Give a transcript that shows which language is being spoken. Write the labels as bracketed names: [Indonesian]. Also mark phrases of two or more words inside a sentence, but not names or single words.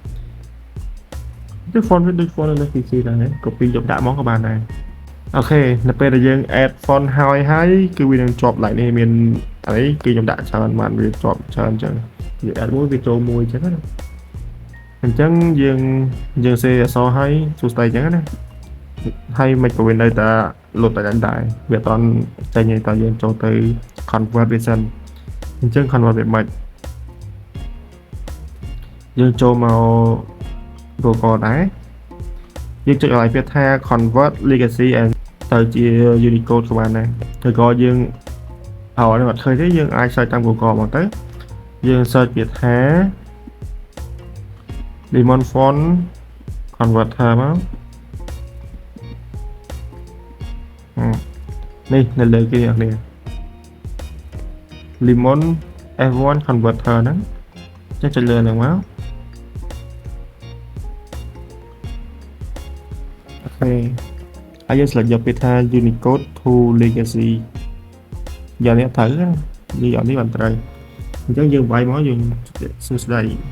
[Khmer] font វាដូច font នៅ PC ដែរ copy យកដាក់មកក៏បានដែរអូខេនៅពេលដែលយើង [English] add font [Khmer] ហើយគឺវានឹងជាប់ like នេះមានអីគឺខ្ញុំដាក់ច្រើនបានវាជាប់ច្រើនអញ្ចឹងវា add មួយវាចូលមួយអញ្ចឹងណាអញ្ចឹងយើងសេអក្សរហើយសួស្ដីអញ្ចឹងណាហើយមិនក៏វានៅតែលុបតែដែរវាអត់ចេញទេតើយើងចូលទៅ convert វាសិនអញ្ចឹង convert វាមិន យើងចូលមក Google ដែរយើងចុចឲ្យពាក្យថា [English] convert legacy and [Khmer] ទៅជា Unicode ក៏បានដែរឬក៏យើងអត់ឃើញទេយើងអាច search តាម Google មកទៅយើង search ពាក្យថា Lemon Font Converter មក នេះនៅលើគេអ្នកនេះ Lemon F1 Converter ហ្នឹងចុចលើហ្នឹងមកអូខេហើយយើង select យកពាក្យថា [English] Unicode to Legacy [Khmer] យ៉ាងនេះត្រូវណានិយាយអត់នេះបានត្រូវអញ្ចឹងយើងវាយមកយើងសួស្ដី